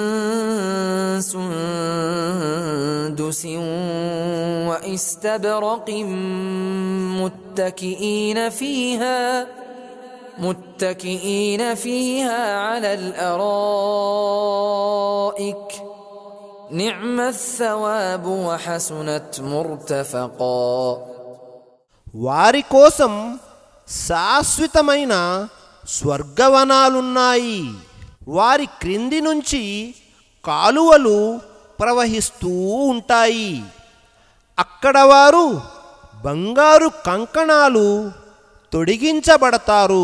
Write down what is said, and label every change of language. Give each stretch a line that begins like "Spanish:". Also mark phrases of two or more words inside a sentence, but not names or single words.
Arabic: سندس واستبرق متكئين فيها على الأرائك نعم الثواب وحسنت مرتفقا.
Telugu: వారి కోసం శాశ్వతమైన స్వర్గవనాలున్నాయి. వారి క్రింది నుంచి కాలువలు ప్రవహిస్తూ ఉంటాయి. అక్కడ వారు బంగారు కంకణాలు తొడిగించబడతారు.